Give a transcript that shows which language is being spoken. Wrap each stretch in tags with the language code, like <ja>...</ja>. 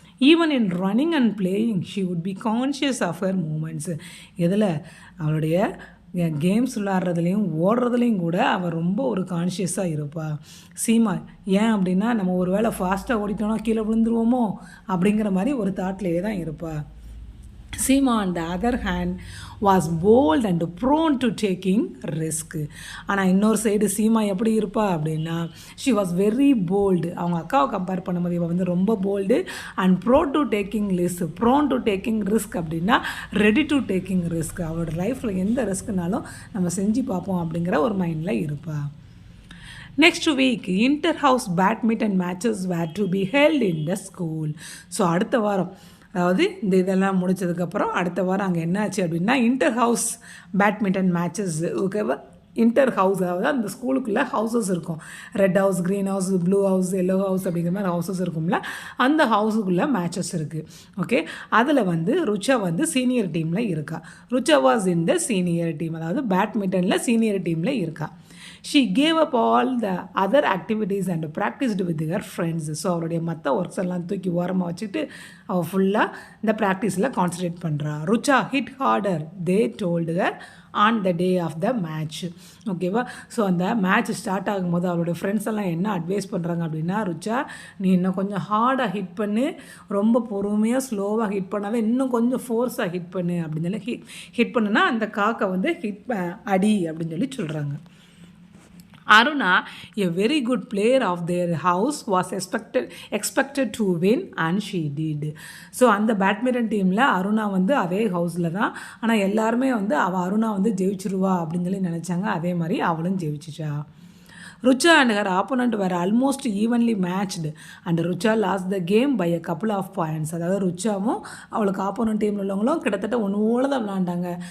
<en>Even in running and playing she would be conscious of her moments.</en> <ta>எதில் அவளுடைய games விளாட்றதுலேயும் ஓடுறதுலேயும் கூட அவள் ரொம்ப ஒரு கான்ஷியஸாக இருப்பாள். சீமா ஏன் அப்படின்னா நம்ம ஒரு வேளை ஃபாஸ்ட்டாக ஓடிட்டோன்னா கீழே விழுந்துருவோமோ அப்படிங்கிற மாதிரி ஒரு தாட்லேயே தான் இருப்பாள்.</ta> <en>Seema on the other hand was bold and prone to taking risk.</en> <ta>ஆனால் இன்னொரு சைடு சீமா எப்படி இருப்பா அப்படின்னா</ta> <en>she was very bold.</en> <ta>அவங்க அக்காவை கம்பேர் பண்ணும்போது இவள் வந்து ரொம்ப bolt</ta> <en>and prone to taking risk</en> <ta>அப்படின்னா</ta> <en>ready to taking risk.</en> <ta>அவளோட லைஃப்பில் எந்த ரிஸ்க்குனாலும் நம்ம செஞ்சு பார்ப்போம் அப்படிங்கிற ஒரு மைண்டில் இருப்பா.</ta> <en>Next week inter house badminton matches were to be held in the school.</en> <ta>So அடுத்த வாரம், அதாவது இந்த இதெல்லாம் முடித்ததுக்கப்புறம் அடுத்த வாரம் அங்கே என்ன ஆச்சு அப்படின்னா இன்டர் ஹவுஸ் பேட்மிண்டன் மேட்சஸ். ஓகேவா? இன்டர் ஹவுஸ், அதாவது அந்த ஸ்கூலுக்குள்ளே ஹவுசஸ் இருக்கும். Red house, green house, blue house, yellow house அப்படிங்கிற மாதிரி ஹவுசஸ் இருக்கும்ல, அந்த ஹவுஸுக்குள்ளே மேட்சஸ் இருக்குது. ஓகே, அதில் வந்து ருச்சா வந்து சீனியர் டீமில் இருக்கா. Rucha</ta> <en>was in the senior team,</en> <ta>அதாவது பேட்மிண்டனில் சீனியர் டீமில் இருக்கா.</ta> <en>She gave up all the other activities and practiced with her friends.</en> <ta>So அவருடைய மற்ற ஒர்க்ஸ் எல்லாம் தூக்கி ஓரமாக வச்சுட்டு அவள் ஃபுல்லாக இந்த ப்ராக்டிஸில் கான்சன்ட்ரேட் பண்ணுறா.</ta> <en>Rucha hit harder they told her on the day of the match.</en> <ta>ஓகேவா? ஸோ அந்த மேட்ச் ஸ்டார்ட் ஆகும்போது அவளுடைய ஃப்ரெண்ட்ஸ் எல்லாம் என்ன அட்வைஸ் பண்ணுறாங்க அப்படின்னா, ருச்சா நீ இன்னும் கொஞ்சம் ஹார்டாக ஹிட் பண்ணு, ரொம்ப பொறுமையாக ஸ்லோவாக ஹிட் பண்ணாத, இன்னும் கொஞ்சம் ஃபோர்ஸாக ஹிட் பண்ணு அப்படின்னு சொல்லி ஹிட் பண்ணுனா அந்த காக்கை வந்து அடி அப்படின்னு சொல்லி சொல்கிறாங்க.</ta> <en>Aruna, a very good player of their house, was expected to win and she did.</en> <ta>So அந்த பேட்மிண்டன் டீமில் அருணா வந்து அதே ஹவுஸில் தான். ஆனால் எல்லாருமே வந்து அருணா வந்து ஜெயிச்சிருவா அப்படின்னு சொல்லி நினச்சாங்க. அதே மாதிரி அவளும் ஜெயிச்சிச்சா.</ta> <en>Rucha and her opponent were almost evenly matched and Rucha lost the game by a couple of points.</en> <ta>அதாவது ருச்சாவும் அவளுக்கு ஆப்போனன்ட் டீமில் உள்ளவங்களும் கிட்டத்தட்ட ஒன்று தான் விளாண்டாங்க.</ta>